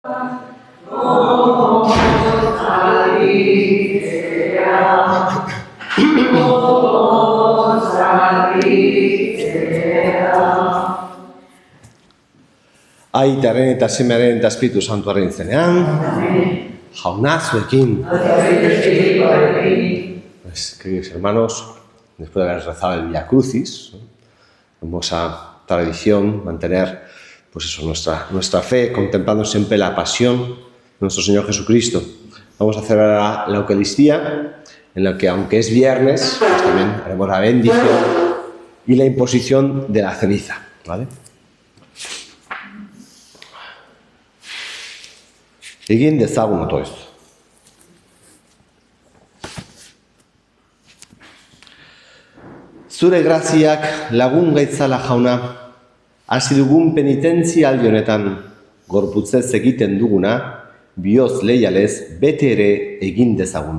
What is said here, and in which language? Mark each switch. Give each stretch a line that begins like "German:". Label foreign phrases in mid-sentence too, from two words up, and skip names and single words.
Basque: Aitaren eta Semearen eta Espiritu Santuaren izenean, Jauna zuekin.
Spanish: Pues, queridos hermanos, después de haber rezado el Via Crucis, hermosa tradición, mantener pues eso, nuestra fe, contemplando siempre la pasión de nuestro Señor Jesucristo. Vamos a celebrar la Eucaristía, en la que aunque es viernes, pues también haremos la bendición y la imposición de la ceniza, ¿vale?
Basque: Egin dezagun
Spanish: todo esto.
Basque: Zure graziak lagun gaitzala jauna, hasi dugun penitentzia aldi honetan, gorputzez egiten duguna, bihotz leialez bete ere egin dezagun.